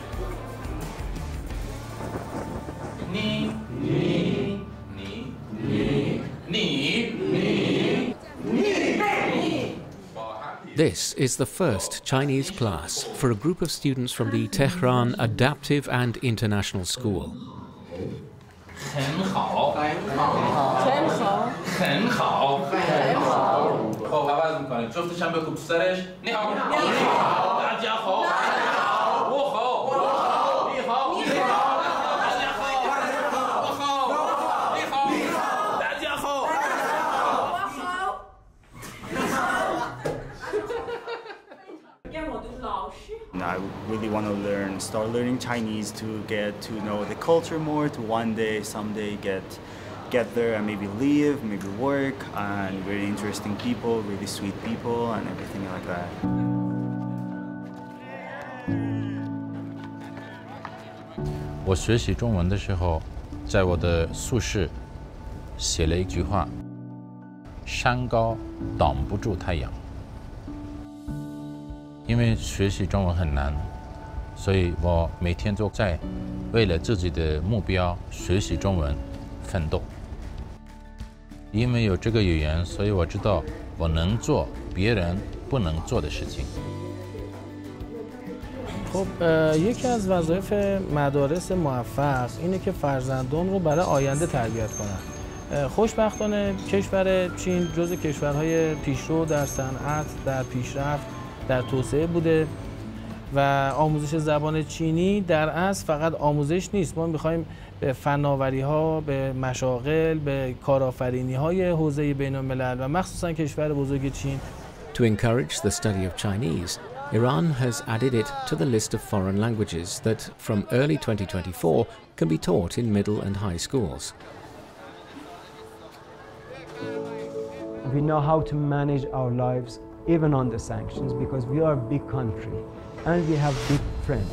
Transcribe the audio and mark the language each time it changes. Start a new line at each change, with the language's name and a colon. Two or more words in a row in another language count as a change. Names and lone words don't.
English: This is the first Chinese class for a group of students from the Tehran Adaptive and International School.
Chinese: 很好，很好，很好，很好，很好。
Persian: خب عوض میکنیم. جفتش هم بکوب تو سرش.
Chinese: 你好。你好。大家好. 我好。你好。你好. 大家好。我好。你好。大家好. 我好.
English: I really want to start learning Chinese to get to know the culture more, to one day, someday get there and maybe live, maybe work, and very interesting people, really sweet people, and everything like that.
Chinese: 我学习中文的时候，在我的宿舍写了一句话：山高挡不住太阳。因为学习中文很难，所以我每天都在为了自己的目标学习中文奋斗。因为有这个语言，所以我知道我能做别人不能做的事情。
Persian: خب یکی از وظایف مدارس موفق اینه که فرزندان رو برای آینده تربیت کنن. خوشبختانه کشور چین جزو کشورهای پیشرو در صنعت، در پیشرفت، در توسعه بوده و آموزش زبان چینی در اصل فقط آموزش نیست. ما می‌خوایم به فناوری‌ها، به مشاغل، به کارآفرینی‌های حوزه بین‌الملل و مخصوصاً کشور بزرگ چین.
English: To encourage the study of Chinese, Iran has added it to the list of foreign languages that, from early 2024, can be taught in middle and high schools. We know how to manage our lives even under sanctions because we are a big country and we have big friends.